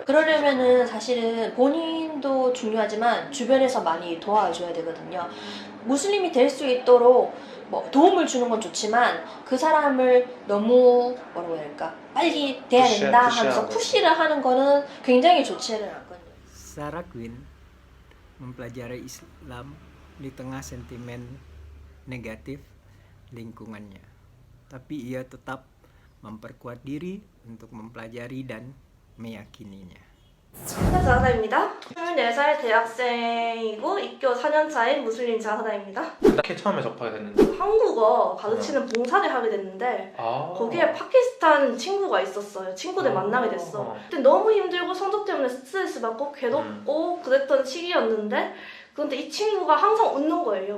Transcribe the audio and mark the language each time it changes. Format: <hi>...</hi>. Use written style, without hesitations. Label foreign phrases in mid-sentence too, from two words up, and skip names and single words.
<ko>그러려면은 사실은 본인도 중요하지만 주변에서 많이 도와줘야 되거든요. 무슬림이 될 수 있도록 뭐 도움을 주는 건 좋지만 그 사람을 너무 뭐라고 해야 될까 빨리 돼야 된다 하면서 푸시를 하는 거는 굉장히 좋지는 않거든요.</ko> <id>Sarah Quinn mempelajari Islam di tengah sentimen negatif lingkungannya. Tapi ia tetap memperkuat diri untuk mempelajari dan meyakininya.</id> <ko>자하다입니다. 24살 대학생이고 입교 4년차인 무슬림 자하다입니다. 어떻게 처음에 접하게 됐는데? 한국어 가르치는 봉사를 하게 됐는데 거기에 파키스탄 친구가 있었어요. 친구들 만나게 됐어. 근데 너무 힘들고 성적 때문에 스트레스 받고 괴롭고 그랬던 시기였는데 그런데 이 친구가 항상 웃는 거예요.</ko>